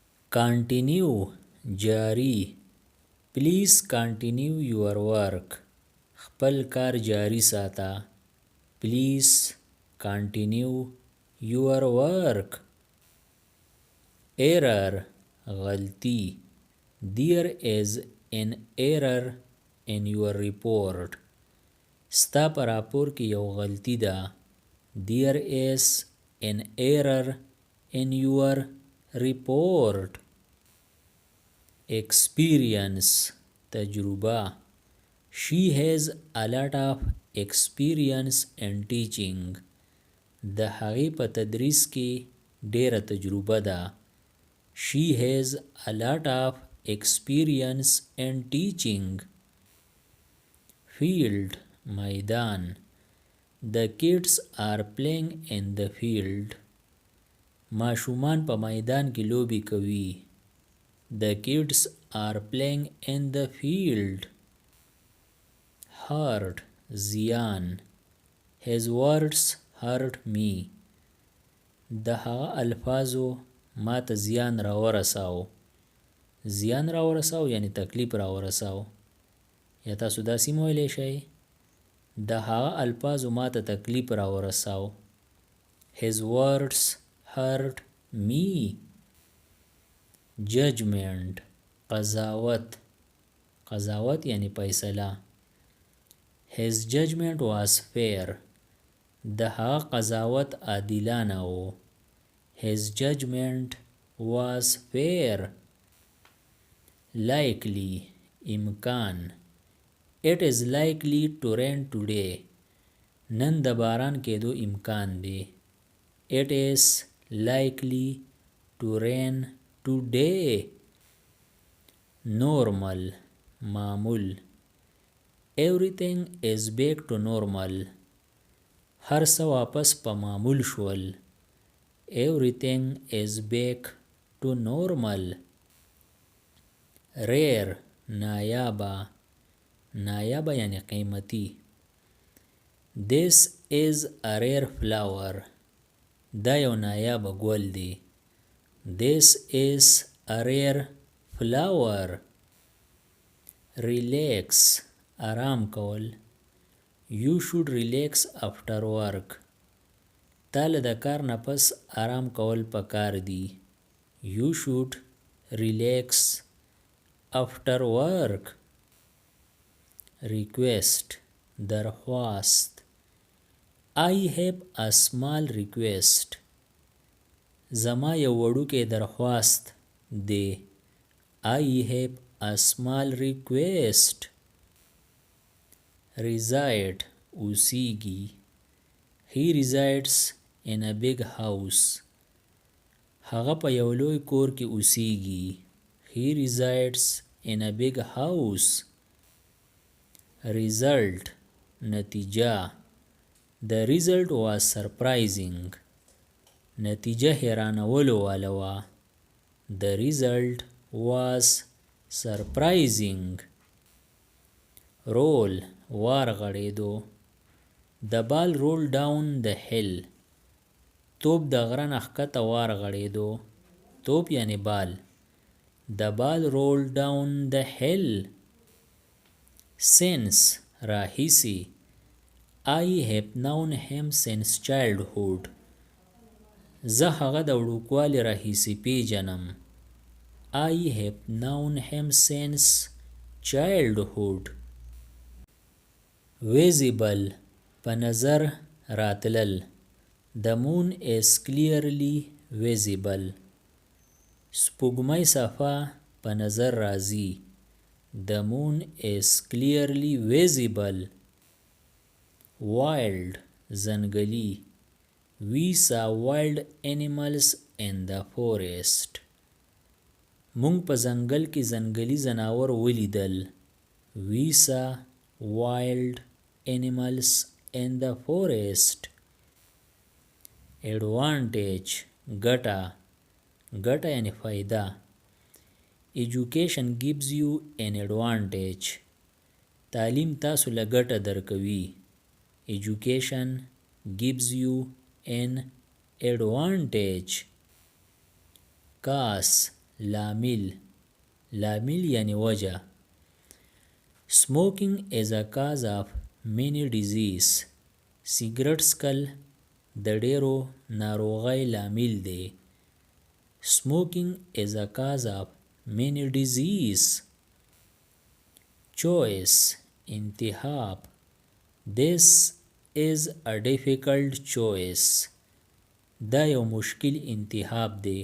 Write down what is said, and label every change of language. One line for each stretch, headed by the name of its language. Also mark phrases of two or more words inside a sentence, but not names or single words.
English: Continue جاری. Please continue your work.
Pashto: خپل کار جاری ساته.
English: Please continue your work. Error غلطی. There is an error in your report.
Pashto: ستا په راپور کې یو غلطی ده.
English: There is an error in your report. Experience تجربه. She has a lot of experience in teaching.
Pashto: د هغې په تدریس کې ډیره تجربه ده.
English: She has a lot of experience in teaching. Field میدان. The kids are playing in the field.
Pashto: ماشومان په میدان کې لوبې کوي.
English: The kids are playing in the field. Hurt زیان. His words hurt me.
Pashto: د هغه الفاظو ما ته زیان راورساو. زیان راورساو یعنی تکلیف راورساو. یا تاسو داسې مویلی شئ د هغه الفاظو ما ته تکلیف راورساو.
English: His words hurt me. Judgment قضاوت.
Pashto: قضاوت یعنی فیصله.
English: His judgment was fair.
Pashto: د هغه قضاوت عادلانه و.
English: His judgment was fair. Likely امکان. It is likely to rain today.
Pashto: نن د باران کېدو امکان دی.
English: It is likely to rain today. Normal معمول. Everything is back to normal.
Pashto: هر څه واپس په معمول شول.
English: Everything is back to normal. Rare نایابه.
Pashto: نایابه یعنی قیمتی.
English: This is a rare flower.
Pashto: دا یو نایابه ګل دی.
English: This is a rare flower.
Pashto: Relax آرام کول.
English: You should relax after work.
Pashto: تاله د کار نه پس آرام کول پکار دی.
English: You should relax after work. Request درخواست. I have a small request.
Pashto: زما یو وړوکی درخواست دی.
English: I have a small request. Reside اوسیږي. He resides in a big house.
Pashto: هغه په یو لوی کور کې اوسیږي.
English: He resides in a big house. Result نتیجه. The result was surprising.
Pashto: نتیجه حیرانولو واله وه.
English: The result was surprising. Roll وارغړېدو. The ball rolled down the hill.
Pashto: توپ د غره نه ښکته وارغړېدو. توپ یعنی بال.
English: The ball rolled down the hill. Since راهیسې. I have known him since childhood.
Pashto: زه هغه د وړوکوالي راهیسې پیژنم.
English: I have known him since childhood.
Pashto: Visible په نظر راتلل.
English: The moon is clearly visible.
Pashto: سپوږمۍ صفا په نظر راځي.
English: The moon is clearly visible. Wild ځنګلي. We saw wild animals in the forest.
Pashto: مونږ په ځنګل کې ځنګلي ځناور ولیدل.
English: We saw wild animals in the forest. Advantage ګټه.
Pashto: ګټه یعنی فایده.
English: Education gives you an advantage.
Pashto: تعلیم تاسو له ګټه درکوي.
English: Education gives you an advantage.
Pashto: Cause لامل یعنی وجه.
English: Smoking is a cause of many disease.
Pashto: سیګرټ څکل د ډیرو ناروغۍ لامل دی.
English: Smoking is a cause of many disease. Choice انتخاب. This is a difficult choice.
Pashto: دا یو مشکل انتخاب دی.